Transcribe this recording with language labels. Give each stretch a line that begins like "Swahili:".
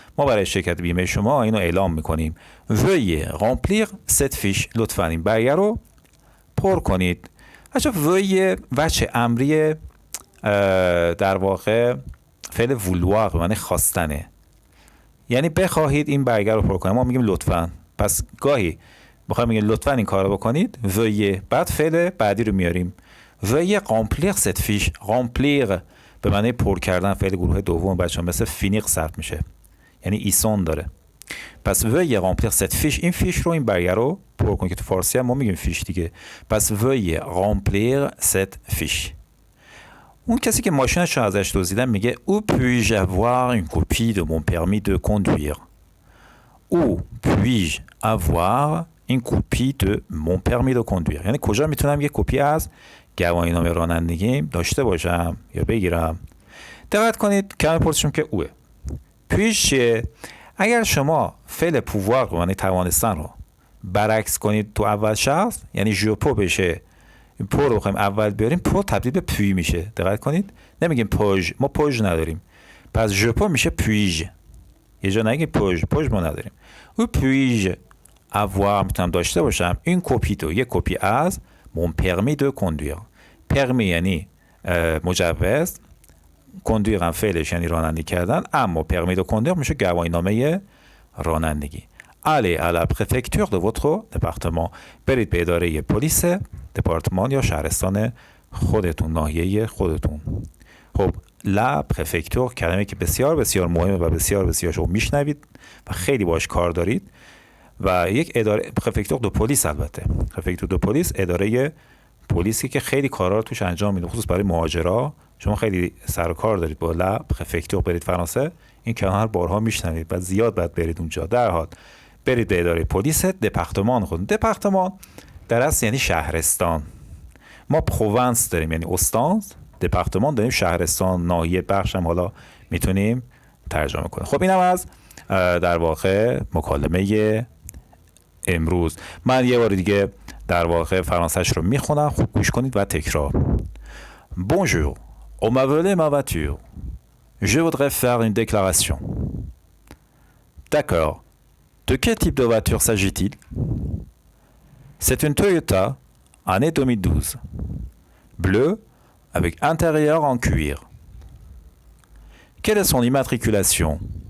Persian: ما برای شرکت بیمه شما اینو اعلام میکنیم.
French: Veuillez remplir cette fiche.
Persian: لطفاً این برگه رو پر کنید. بچه veuillez وجه امری در واقع فعل vouloir به معنی خواستنه. یعنی بخواهید این برگه رو پر کنید. ما میگیم لطفاً. پس گاهی بخوایم میگیم لطفاً این کار رو بکنید.
French: veuillez
Persian: بعد فعل بعدی رو میاریم.
French: veuillez remplir cette fiche.
Persian: remplir به معنی پر کردن فعل گروه دوم بچه‌ها مثل فینیق صرف میشه. یعنی ایسون داره.
French: پس veuillez remplir cette fiche.
Persian: این فیش رو این برگه رو پر کنید که تو فارسی هم ما میگیم فیش دیگه.
French: پس veuillez remplir cette fiche.
Persian: اون کسی که ماشینش رو ازش دزدیدن میگه
French: où puis-je avoir une copie de mon permis de conduire. où puis-je avoir une copie de mon permis de conduire.
Persian: یعنی کجا میتونم یک کپی از گواهینامه رانندگیم داشته باشم یا بگیرم. دقت کنید کلمه پرسشم که اوه. puis اگر شما فعل pouvoir رو یعنی توانستن رو برعکس کنید تو اول شخص یعنی
French: je peux
Persian: بشه پو رو بخوایم اول بیاریم پو تبدیل به پوی میشه. دقت کنید نمیگیم پوژ، ما پوژ نداریم. پس
French: je peux
Persian: میشه پویژ. یه جا نگیم پوژ ما نداریم. او پویژ
French: avoir
Persian: میتونم داشته باشم این کپی تو یک کپی از
French: mon permis de conduire.
Persian: پرمی یعنی مجوز، کندویر هم فعلش یعنی رانندگی کردن، اما پرمی دو کندویر میشه گواهینامه رانندگی.
French: allez à la préfecture de votre département.
Persian: برید به اداره پلیس دپارتمان یا شهرستان خودتون، ناحیه خودتون. خب لا پرفکتور کلمه که بسیار بسیار مهمه و بسیار بسیار شما میشنوید و خیلی باش کار دارید و یک اداره پرفکتور دو پلیس، البته پرفکتور دو پلیس اداره پلیسی که خیلی کارا رو توش انجام میده، خصوص برای مهاجرا. شما خیلی سر و کار دارید با لا پرفکتور. برید فرانسه این کلمه رو بارها میشنوید و زیاد باید برید اونجا. در حال برید به اداره پلیس دپارتمان خودتون. دپارتمان در اصل یعنی شهرستان. ما پروانس داریم یعنی استان، دپارتمان داریم شهرستان، ناحیه، بخش هم حالا میتونیم ترجمه کنیم. خب اینم از در واقع مکالمه امروز. من یه بار دیگه در واقع فرانسه‌اش رو میخونم، خوب گوش کنید و تکرار.
French: Bonjour, on m'a volé ma voiture. Je voudrais faire une déclaration. D'accord. De quel type de voiture s'agit-il? C'est une Toyota, année 2012. Bleue, avec intérieur en cuir. Quelle est son immatriculation?